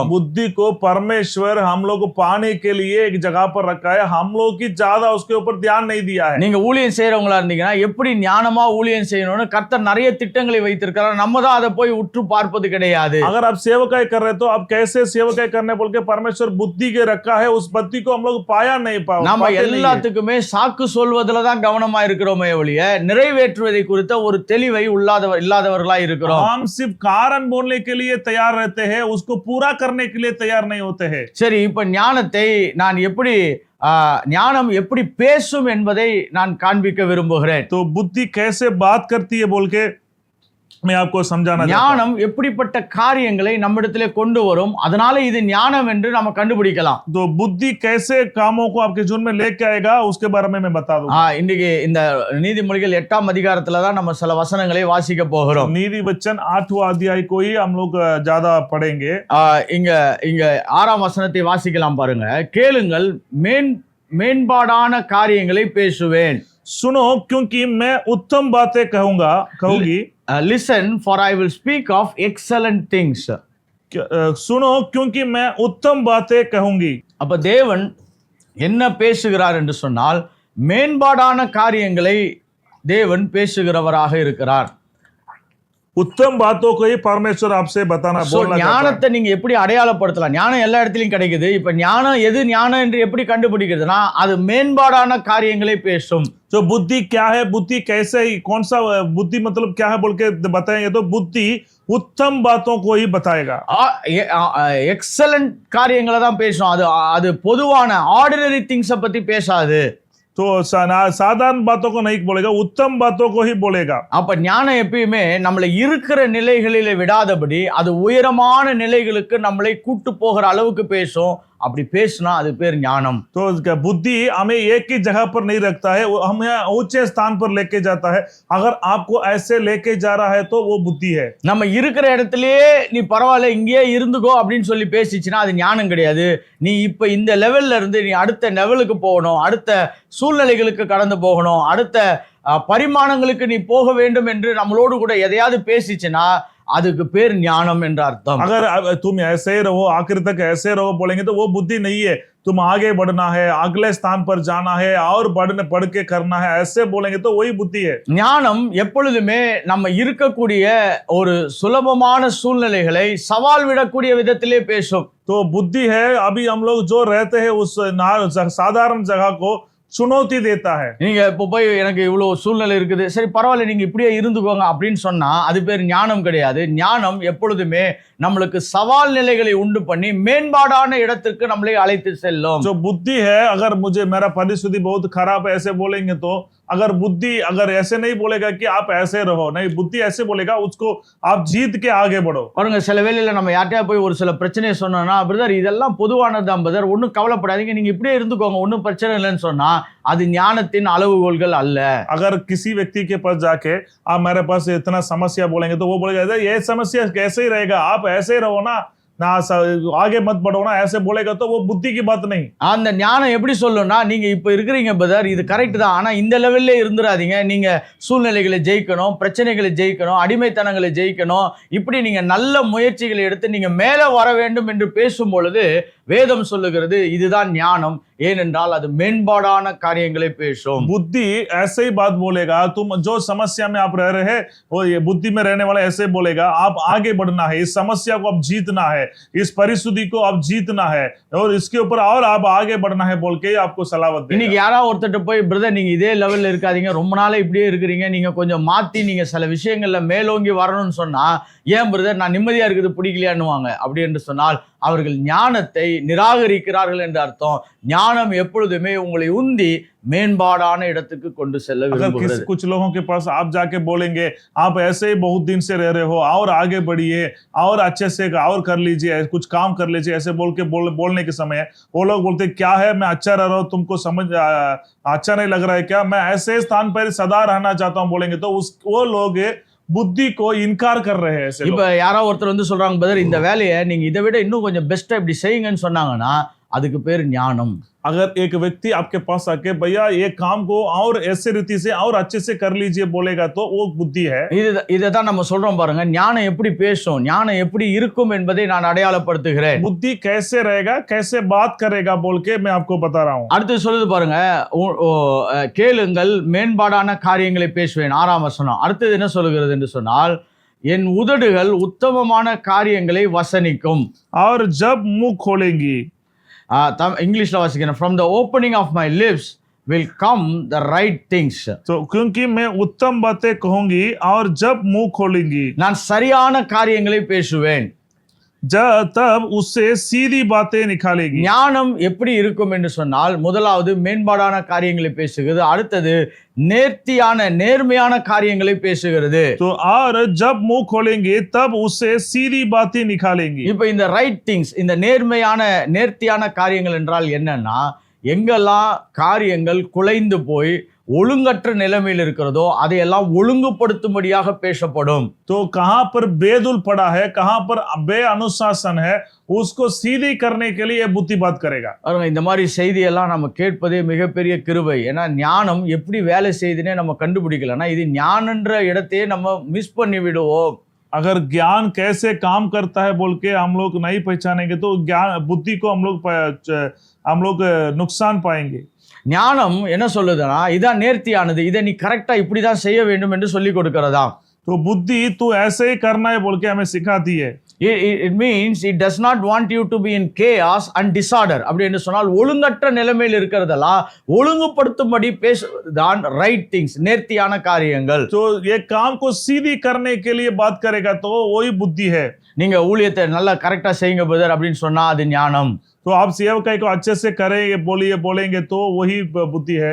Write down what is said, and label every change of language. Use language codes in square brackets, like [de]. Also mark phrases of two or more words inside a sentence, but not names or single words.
[hi] बुद्धि को परमेश्वर हम लोग को पाने के लिए एक जगह पर रखा है, हम लोग की ज्यादा उसके ऊपर ध्यान नहीं दिया है। [ta] நீங்க ஊழியம் செய்யறவங்களா இருந்தீங்கன்னா எப்படி ஞானமா ஊழியம் செய்யணும்னு கர்த்தர் நிறைய திட்டங்களை வைத்திருக்கிறார், நம்ம தான் அதை போய் உற்று பார்ப்பது கிடையாது. [hi] अगर आप सेवकाई कर रहे तो आप कैसे सेवकाई करने बोल के परमेश्वर बुद्धि के रखा है, उस बुद्धि को हम लोग पाया नहीं [ta] நம்ம எல்லாத்துக்குமே சாக்கு சொல்வதில் தான் கவனமா இருக்கிறோமே ஒழிய நிறைவேற்றுவதை குறித்த ஒரு தெளிவை இல்லாதவர்களா இருக்கிறோம். [hi] हम सिर्फ कारण बोलने के लिए तैयार रहते हैं, उसको पूरा करने के लिए तैयार नहीं होते हैं। [ta] சரி, இப்ப ஞானத்தை நான் எப்படி ஞானம் எப்படி பேசும் என்பதை நான் காண்பிக்க விரும்புகிறேன். [hi] तो बुद्धि कैसे बात करती है बोल के मैं आपको समझाना चाहता हूं। [ta] ஞானம் எப்படிப்பட்ட காரியங்களை நம்மிடத்திலே கொண்டு வரும், அதனால இது ஞானம் என்று நம்ம கண்டுபிடிக்கலாம். [hi] तो बुद्धि कैसे कामों को आपके जीवन में लेके आएगा उसके बारे में मैं बता दूंगा। [ta] இன்னைக்கு இந்த நீதிமொழிகள் 8ஆம் அதிகாரத்துல தான் நம்ம சில வசனங்களை வாசிக்க போகிறோம். [hi] नीति वचन 8वां अध्याय को ही हम लोग ज्यादा पढ़ेंगे। [ta] இங்க 6ஆம் வசனத்தை வாசிக்கலாம் பாருங்க. கேளுங்கள், மேம்பாடான காரியங்களை பேசுவேன். [hi] सुनो क्योंकि मैं उत्तम बातें कहूंगी। [en] Listen, for I will speak of excellent things. [hi] सुनो क्योंकि मैं उत्तम बातें कहूंगी। [ta] அப்ப தேவன் என்ன பேசுகிறார் என்று சொன்னால் மேம்பாடான காரியங்களை தேவன் பேசுகிறவராக இருக்கிறார். [hi] उत्तम बातों को ही परमेश्वर आपसे बताना So, बोलना चाहता है. [ta] ஞானத்தை நீங்க எப்படி அடையாளப்படுத்தலாம்? ஞானம் எல்லா இடத்துலயும் கிடைக்குது. இப்ப ஞானம் எது ஞானம் என்று எப்படி கண்டுபிடிக்கிறதுனா அது மேம்பாடான காரியங்களை பேசும். [hi] जो बुद्धि क्या है, बुद्धि कैसे ही, कौन सा बुद्धि मतलब क्या है बोल के बताएंगे तो बुद्धि उत्तम बातों को ही बताएगा. [ta] எக்ஸலன்ட் காரியங்களை தான் பேசும். அது பொதுவான [en] ordinary things [ta] பத்தி பேசாது. [hi] तो साधारण बातों को नहीं बोलेगा, उत्तम बातों को ही बोलेगा. [ta] அப்ப ஞானம் எப்பயுமே நம்மளை இருக்கிற நிலைகளிலே விடாதபடி அது உயரமான நிலைகளுக்கு நம்மளை கூட்டு போகிற அளவுக்கு பேசும். அப்படி பேசினா அது பேர் ஞானம். [hi] तो बुद्धि हमें एक ही जगह पर नहीं रखता है, वो हमें ऊंचे स्थान पर लेके जाता है. अगर आपको ऐसे लेके जा रहा है तो वो बुद्धि है. [ta] நம்ம இருக்கிற இடத்துலயே நீ பரவாயில்ல இங்கேயே இருந்துக்கோ அப்படின்னு சொல்லி பேசிச்சுன்னா அது ஞானம் கிடையாது. நீ இப்ப இந்த லெவல்ல இருந்து நீ அடுத்த லெவலுக்கு போகணும், அடுத்த சூழ்நிலைகளுக்கு கடந்து போகணும், அடுத்த பரிமாணங்களுக்கு நீ போக வேண்டும் என்று நம்மளோடு கூட எதையாவது பேசிச்சுன்னா அதுக்கு பேர் ஞானம் என்ற அர்த்தம். [hi] अगर तुम ऐसे ही रहो, आखिर तक ऐसे रहो बोलेंगे तो वो बुद्धि नहीं है. तुम आगे बढ़ना है, अगले स्थान पर जाना है और बढ़ के करना है, ऐसे बोलेंगे तो वही बुद्धि है. [ta] ஞானம் எப்பொழுதுமே நம்ம இருக்கக்கூடிய ஒரு சுலபமான சூழ்நிலைகளை சவால் விடக்கூடிய விதத்திலே பேசும். [hi] तो बुद्धि है अभी हम लोग जो रहते हैं उस साधारण जगह को चुनौती देता है. [ta] நீங்க இப்போ போய் எனக்கு இவ்வளவு சூழ்நிலை இருக்குது, சரி பரவாயில்ல நீங்க இப்படியே இருந்துக்கோங்க அப்படின்னு சொன்னா அது பேர் ஞானம் கிடையாது. ஞானம் எப்பொழுதுமே நம்மளுக்கு சவால் நிலைகளை உண்டு பண்ணி மேம்பாடான இடத்திற்கு நம்மளை அழைத்து செல்லும். [hi] जो बुद्धि है, अगर मुझे मेरा परिस्थिति बहुत खराब है ऐसे बोलेंगे तो अगर बुद्धि अगर ऐसे नहीं बोलेगा कि आप ऐसे रहो, नहीं, बुद्धि ऐसे बोलेगा उसको आप जीत के आगे बढ़ो. [ta] பாருங்க, சில வேளையில நம்ம யார்கிட்டயா போய் ஒரு சில பிரச்சனையை சொன்னோம்னா, பிரதர் இதெல்லாம் பொதுவானதுதான் பிரதர், ஒன்றும் கவலைப்படாதீங்க, நீங்க இப்படியே இருந்துக்கோங்க, ஒன்றும் பிரச்சனை இல்லைன்னு சொன்னா அது ஞானத்தின் அளவுகோல்கள் அல்ல. [hi] अगर किसी व्यक्ति के पास जाके आप मेरे पास इतना समस्या बोलेंगे तो वो बोलेगा ये समस्या कैसे ही रहेगा, आप ऐसे ही रहो ना, आगे मत बढ़ो ना, ऐसे बोलेगा तो वो बुद्धि की बात नहीं. [ta] அந்த ஞானம் எப்படி சொல்லும்னா, நீங்க இப்ப இருக்கிறீங்க பிரதர், இது கரெக்ட் தான், ஆனா இந்த லெவல்ல இருந்துராதீங்க, நீங்க சூழ்நிலைகளை ஜெயிக்கணும், பிரச்சனைகளை ஜெயிக்கணும், அடிமைத்தனங்களை ஜெயிக்கணும், இப்படி நீங்க நல்ல முயற்சிகளை எடுத்து நீங்க மேல வர வேண்டும் என்று பேசும் பொழுது வேதம் சொல்லுகிறது இதுதான் ஞானம். ஏனென்றால் அது மேம்பாடான காரியங்களை பேசும். [hi] बुद्धि ऐसे ही बात बोलेगा. तुम जो समस्या में आप रह रहे हैं वो ये बुद्धि में रहने वाला ऐसे बोलेगा, आप आगे बढ़ना है, इस समस्या को आप जीतना है, इस परिस्थिति को आप जीतना है और इसके ऊपर और आप आगे बढ़ना है बोल के आपको सलावत देगा. [ta] இன்னைக்கு யாராவது ஒருத்தட்ட போய் பிரதர் நீங்க இதே லெவல்ல இருக்காதீங்க, ரொம்ப நாளா இப்படியே இருக்கிறீங்க, நீங்க கொஞ்சம் மாத்தி நீங்க சில விஷயங்கள்ல மேலோங்கி வரணும்னு சொன்னா, ஏன் பிரதர் நான் நிம்மதியா இருக்குது பிடிக்கலையான்னுவாங்க. அப்படி என்று சொன்னால் அவர்கள் ஞானத்தை நிராகரிக்கிறார்கள் என்று அர்த்தம். ஞானம் எப்பொழுதுமே உங்களை உந்தி மேம்பாடான இடத்துக்கு கொண்டு செல்ல விரும்புகிறது. [hi] कुछ लोगों के पास आप जाके बोलेंगे आप ऐसे ही बहुत दिन से रह रहे हो और आगे बढ़िए और अच्छे से और कर लीजिए, कुछ काम कर लीजिए, ऐसे बोल के बोलने के समय वो लोग बोलते क्या है मैं अच्छा रह रहा हूँ, तुमको समझ अच्छा नहीं लग रहा है क्या, मैं ऐसे स्थान पर सदा रहना चाहता हूँ बोलेंगे तो वो लोग புத்தி को इनकार कर रहे हैं. [ta] இப்ப யாரோ ஒருத்தர் வந்து சொல்றாங்க பிரதர் இந்த வேலையை நீங்க இதை விட இன்னும் கொஞ்சம் பெஸ்டா இப்படி செய்யுங்கன்னு சொன்னாங்கன்னா அதுக்கு பேர் ஞானம். [hi] अगर एक व्यक्ति आपके पास आके भैया ये काम को और ऐसे रीति से और अच्छे से कर लीजिए बोलेगा तो वो बुद्धि है. [ta] இதைதான் நம்ம சொல்றோம் பாருங்க, ஞானம் எப்படி பேசும், ஞானம் எப்படி இருக்கும் என்பதை நான் அடையாளப்படுத்துகிறேன். [hi] बुद्धि कैसे रहेगा, कैसे बात करेगा बोल के मैं आपको बता रहा हूँ. [ta] அடுத்து சொல்லுது பாருங்க, கேளுங்கள் மேம்பாடான காரியங்களை பேசுவேன், 6ஆம் வசனம். அடுத்தது என்ன சொல்லுகிறது என்று சொன்னால், என் உதடுகள் உத்தமமான காரியங்களை வசனிக்கும். [hi] और जब मुंह खोलेंगी, [ta] இங்கிலீஷ்ல வாசிக்கிறேன், [en] from the opening of my lips will come the right things. [hi] तो क्योंकि मैं उत्तम बातें कहूंगी और जब मुंह खोलेंगी, [ta] நான் சரியான காரியங்களை பேசுவேன். [hi] तब उससे सीधी बातें निकालेगी. [ta] ஞானம் எப்படி இருக்கும் என்று சொன்னால், முதலாவது மேம்பாடான காரியங்களை பேசுகிறது, அடுத்தது நேர்த்தியான நேர்மையான காரியங்களை பேசுகிறது. [hi] तो और जब मुंह खोलेंगे तब उससे सीधी बातें निकालेंगी. [ta] இப்ப இந்த [en] right things, [ta] இந்த நேர்மையான நேர்த்தியான காரியங்கள் என்றால் என்னன்னா, எங்கெல்லாம் காரியங்கள் குலைந்து போய் ஒழுங்கற்ற நிலைமையில் இருக்கிறதோ அதையெல்லாம் ஒழுங்குபடுத்தும்படியாக பேசப்படும். [hi] तो कहां पर बेदुल पड़ा है, कहां पर बेअनुशासन है, उसको सीधी करने के लिए बुद्धि बात करेगा. [ta] இந்த மாதிரி செய்தியெல்லாம் நம்ம கேட்பதே மிகப்பெரிய கிருபை. ஏன்னா ஞானம் எப்படி வேலை செய்யுதுன்னே நம்ம கண்டுபிடிக்கலன்னா இது ஞானன்ற இடத்தையே நம்ம மிஸ் பண்ணி விடுவோம். [hi] अगर ज्ञान कैसे काम करता है बोल के हम लोग नहीं पहचानेंगे तो ज्ञान बुद्धि को हम लोग नुकसान पाएंगे। [ta] ஞானம் என்ன சொல்லுதுன்னா இதான் நேர்த்தியானது, இதை நீ கரெக்டா இப்படிதான் செய்ய வேண்டும் என்று சொல்லி கொடுக்கிறதா. [hi] तो बुद्धि तू ऐसे ही करना है बोल के हमें सिखाती है। [en] It means it does not want you to be in chaos and disorder. [ta] அப்படி என்று சொன்னால் ஒழுங்கற்ற நிலைமையில் இருக்கிறதெல்லாம் ஒழுங்குபடுத்தும்படி பேசுதான் [en] right things, [ta] நேர்த்தியான காரியங்கள். [hi] तो ये काम को सीधी करने के लिए बात करेगा तो वही बुद्धि है। [ta] நீங்க ஊழியத்தை நல்லா கரெக்டா செய்யுங்க பிரதர் அப்படின்னு சொன்னா அது ஞானம். [hi] तो आप सेवकाई को अच्छे से करेंगे बोलेंगे तो वही बुद्धि है।